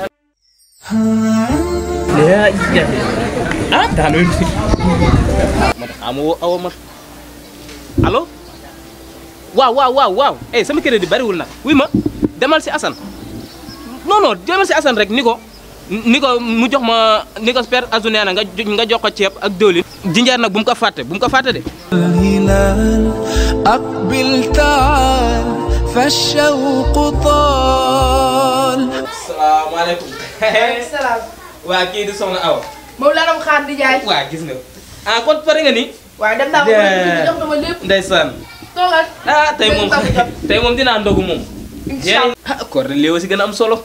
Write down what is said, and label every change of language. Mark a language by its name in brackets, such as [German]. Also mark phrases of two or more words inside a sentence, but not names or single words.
[Wolof] daanu awa mat allo waaw sama crédit bariwul nag wuy ma demal si Assane non demal si Assane rek ni ko mu jox ma ni ko Père Azou nee na nga jox ko ceeb ak diwlin jinjeer nag bu mu ko fàtte de [Arabic] الهلال أقبل تعال فالشوق طال. [Wolof] salaamaaleykum. salaam. waa kii di soxna Awa. moom laa doon xaar di jaay. waa gis nga kon pare nga ni. waaye dem naa ko jox na ma lépp. ndeysaan. toogal. tey moom dinaa ndogu moom. [Arabic] إن شاء الله [Wolof] koor de léew si gën a am solo.